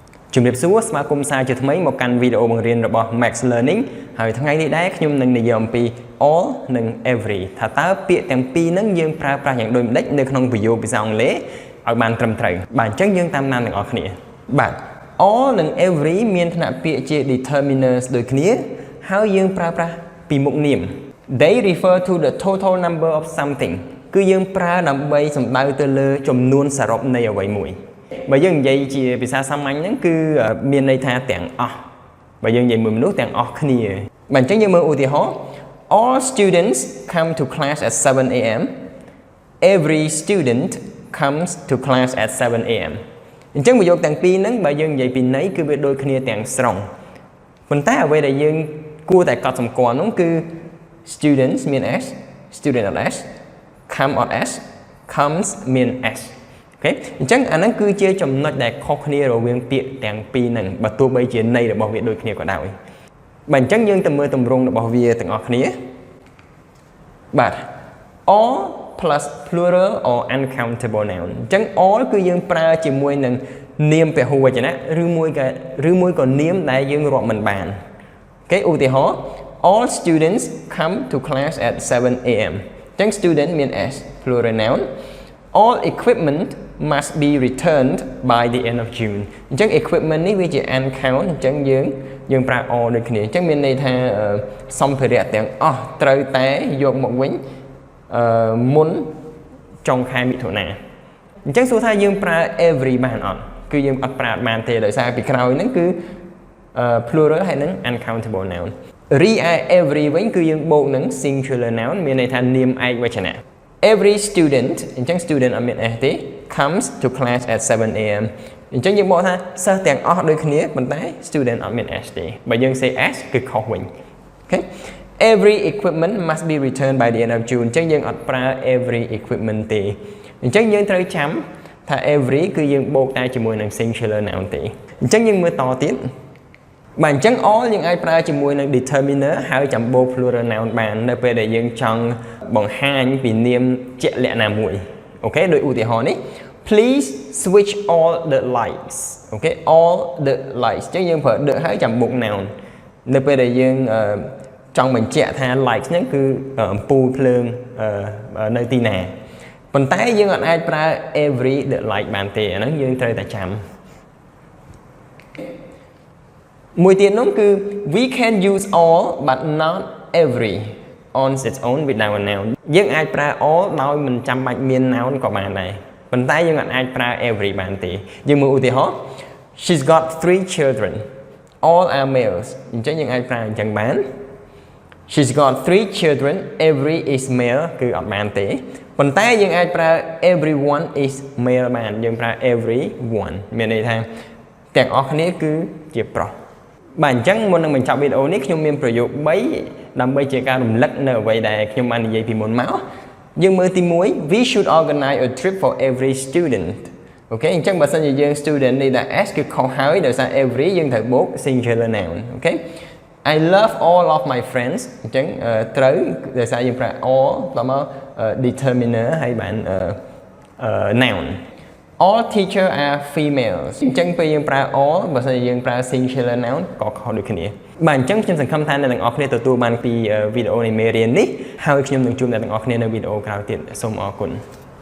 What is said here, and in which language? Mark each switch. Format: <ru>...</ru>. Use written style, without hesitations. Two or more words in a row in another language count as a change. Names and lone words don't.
<km>ជំរាបសួរស្វាគមន៍សាជាថ្មីមកកាន់វីដេអូបង្រៀនរបស់ MaxLearning ហើយថ្ងៃនេះដែរខ្ញុំនឹងនិយាយអំពី all និង every ថាតើពាក្យទាំងពីរហ្នឹងយើងប្រើ ប្រាស់យ៉ាងដូចម្តេចនៅក្នុងប្រយោគភាសាអង់គ្លេសឲ្យបានត្រឹមត្រូវបាទអញ្ចឹងយើងតាមដានទាំងអស់គ្នាបាទ all និង every មានថ្នាក់ពាក្យជា determiners ដូចគ្នាហើយយើងប្រើប្រាស់ពីមុខនាម</km> <en>they refer to the total number of something</en> <km>គឺយើងប្រើដើម្បីសំដៅទៅលើចំនួនសរុបនៃអ្វីមួយបើយើងនិយាយជាភាសាសាមញ្ញហ្នឹងគឺមានន័យថាទាំងអស់បើយើងនិយាយមួយមនុស្សទាំងអស់គ្នាបាទអញ្ចឹងយើងមើលឧទាហរណ៍</km> <en>all students come to class at 7 a.m. every student comes to class at 7 a.m.</en> <km>អញ្ចឹងប្រយោគទាំងពីរហ្នឹងបើយើងនិយាយពីន័យគឺវាដូចគ្នាទាំងស្រុងប៉ុន្តែអ្វីដែលយើងគួរតែកត់សម្គាល់នោះគឺ students មាន s student អត់ s come អត់ s comes មាន sអូខេអញ្ចឹងអាហ្នឹងគឺជាចំណុចដែលខុសគ្នារវាងពាក្យ ទាំងពីរហ្នឹងបើទោះបីជាន័យរបស់វាដូចគ្នាក៏ដោយបាទអញ្ចឹងយើងទៅមើលទម្រង់របស់វាទាំងអស់គ្នាបាទ</km> <en>all plus plural or uncountable noun</en> <km>អញ្ចឹង all គឺយើងប្រើជាមួយនឹងនាមពហុវចនៈឬមួយក៏នាមដែលយើងរាប់មិនបានអូខេឧទាហរណ៍</km> <en>all students come to class at 7 a.m.</en> <km>អញ្ចឹង student មាន s</km> <en>plural noun all equipment must be returned by the end of June</en> <km>អញ្ចឹង equipment នេះវាជា uncount អញ្ចឹងយើងប្រើ all ដូចគ្នាអញ្ចឹងមានន័យថាសម្ភារៈទាំងអស់ត្រូវតែយកមកវិញមុនចុងខែមិថុនាអញ្ចឹងសួរថាយើងប្រើ every បានអត់គឺយើងអត់ប្រើបានទេដោយសារពីក្រោយហ្នឹងគឺ plural ហើយនឹង</km> <en>uncountable noun</en> <km>រីឯ every វិញគឺយើងបូកនឹង</km> <en>singular noun</en> <km>មានន័យថានាមឯកវចនៈ</km> <en>every student</en> <km>អញ្ចឹង student អត់មាន s ទេ</km> <en>comes to class at 7 a.m.</en> <km>អញ្ចឹងយើងបកថាសិស្សទាំងអស់ដូចគ្នាប៉ុន្តែ student អត់មាន s ទេបើយើង say s គឺខុសវិញអូខេ</km> <en>every equipment must be returned by the end of June</en> <km>អញ្ចឹងយើងអ ត់ប្រើ</km> <en>every equipment</en> <km>ទេអញ្ចឹងយើងត្រូវចាំថា every គឺយើងបូកតែជាមួយនឹង</km> <en>singular noun</en> <km>ទេអញ្ចឹងយើងមើលតទៀតបាទអញ្ចឹង all យើងអាចប្រើជាមួយនឹង determiner ហើយចាំបូក</km> <en>plural noun</en> <km>បាននៅពេលដែលយើងចង់បង្ហាញពីនាមជាក់លាក់ណាមួយអូខេដោយឧទាហរណ៍នេះ</km> <en>please switch all the lights</en> <km>អូខេ</km> <en>all the lights</en> <km>អញ្ចឹងយើងប្រើ the ហើយចាំបូក noun នៅពេលដែលយើងចង់បញ្ជាក់ថា lights ហ្នឹងគឺអំពូលភ្លើងនៅទីណាប៉ុន្តែយើងអត់អាចប្រើ</km> <en>every the light</en> <km>បានទេអាហ្នឹងយើងត្រូវតែចាំ មួយទៀតនោះគឺ</km> <en>we can use all but not every on its own without a noun</en> <km>យើងអាចប្រើ all ដោយមិនចាំបាច់មាន noun ក៏បានដែរប៉ុន្តែយើងអាចប្រើ every បានទេយើងមើលឧទាហរណ៍</km> <en>she's got 3 children all are males</en> <km>អញ្ចឹងយើងអាចប្រើអញ្ចឹងបាន</km> <en>she's got 3 children every is male</en> <km>គឺអត់បានទេប៉ុន្តែយើងអាចប្រើ</km> <en>everyone is male</en> <km>បានយើងប្រើ everyone មានន័យថាទាំងអស់ គ្នាគឺជាប្រុសបាទអញ្ចឹងមុននឹងបញ្ចប់វីដេអូនេះខ្ញុំមានប្រយោគ3ដើម្បីជាការរំលឹកនៅអ្វីដែលខ្ញុំបាននិយាយពីមុន មកយើងមើលទី1</km> <en>we should organize a trip for every student</en> <km>អូខេអញ្ចឹងបើសិនជាយើង student នេះដែល s គឺខុសហើយដោយសារ every យើងត្រូវបូក</km> <en>singular noun</en> <km>អូខេ</km> <en>I love all of my friends</en> <km>អញ្ចឹងត្រូវដោយសារយើងប្រើ all ដល់មក determiner ហើយបាន noun</km> <en>all teachers are females</en> <km>អញ្ចឹងពេលយើងប្រើ all បើសិនជាយើងប្រើ</km> <en>singular noun</en> <km>ក៏ខុសដូចគ្នាបាទអញ្ចឹងខ្ញុំសង្ឃឹមថាអ្នកទាំងអស់គ្នាទទួលបានពីវីដេអូនៃមេរៀននេះហើយខ្ញុំនឹងជួបអ្នកទាំងអស់គ្នានៅវីដេអូក្រោយទៀតសូមអរគុណ</km>